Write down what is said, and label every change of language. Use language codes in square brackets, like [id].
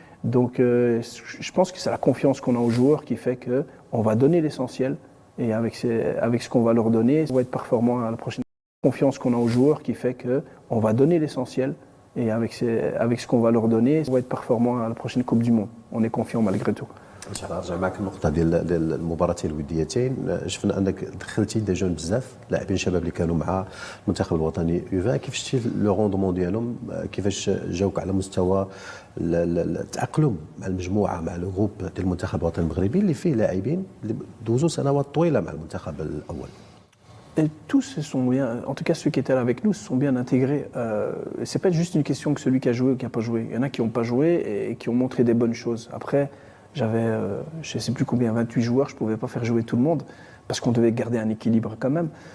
[fr] Donc je pense que c'est la confiance qu'on a aux joueurs qui fait qu'on va donner l'essentiel et avec ce qu'on va leur donner, on va être performant à la prochaine. Confiance qu'on a aux joueurs qui fait qu'on va donner l'essentiel et avec ce qu'on va leur donner, on va être performant à la prochaine Coupe du Monde. On est confiant malgré tout. [ar] نرجع معك النقطة ديال المباراتين الوديتين، شفنا أنك دخلتي دي جون بزاف لاعبين شباب اللي كانوا مع المنتخب الوطني U20، كيف شفتي لو روندمون ديالهم؟ كيفاش جاوك على مستوى التأقلم مع المجموعة، مع الجروب ديال المنتخب الوطني المغربي اللي فيه لاعبين اللي دوزوا سنوات طويلة مع المنتخب الأول؟ [fr] Et tous se sont bien, en tout cas ceux qui étaient là avec nous, se sont bien intégrés. C'est pas juste une question que celui qui a joué ou qui n'a pas joué. Il y en a qui n'ont pas joué et qui ont montré des bonnes choses. Après, j'avais, je ne sais plus combien, 28 joueurs, je ne pouvais pas faire jouer tout le monde parce qu'on devait garder un équilibre quand même.